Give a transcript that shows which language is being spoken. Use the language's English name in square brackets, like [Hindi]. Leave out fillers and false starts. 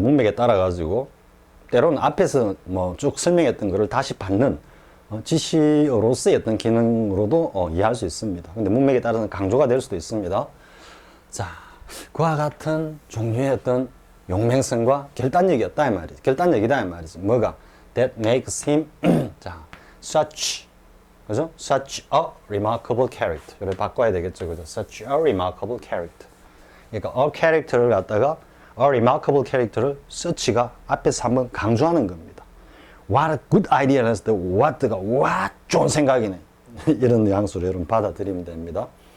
[Korean] 문맥에 따라 가지고 때로는 앞에서 쭉 설명했던 것을 다시 받는 지시어로서의 어떤 기능으로도 이해할 수 있습니다. 근데 문맥에 따라서는 강조가 될 수도 있습니다. 자, 그와 같은 종류의 어떤 용맹성과 결단력이었다 이 말이죠. 결단력이다 이 말이죠. 뭐가? [English] That makes him [Korean] 자, such 그죠? [English] Such a remarkable character. [Korean] 이걸 바꿔야 되겠죠, 그죠? [English] Such a remarkable character. [Korean] 그러니까 a character를 갖다가 a remarkable character를 such가 앞에서 한번 강조하는 겁니다. [English] What a good idea [Korean] 했을 때 what가 와 좋은 생각이네. 이런 뉘앙스로 여러분 받아들이면 됩니다.